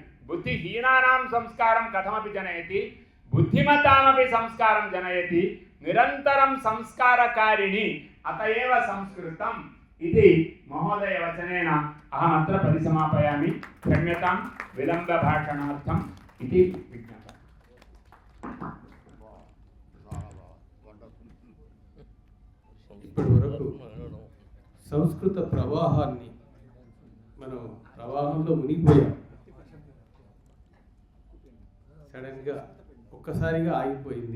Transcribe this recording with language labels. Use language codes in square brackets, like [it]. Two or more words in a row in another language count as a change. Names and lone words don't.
[sa] बुद्धिहीनानां संस्कारं कथमपि जनयति, बुद्धिमतामपि संस्कारं जनयति। निरन्तरं संस्कारकारिणी, अत एव संस्कृतम् इति महोदयवचनेन अहमत्र परिसमापयामि। क्षम्यतां विलम्बभाषणार्थम् इति विज्ञापनम्। [te] ఇప్పటి వరకు సంస్కృత ప్రవాహాన్ని మనం ప్రవాహంలో మునిగిపోయాం. సడన్గా ఒక్కసారిగా ఆగిపోయింది.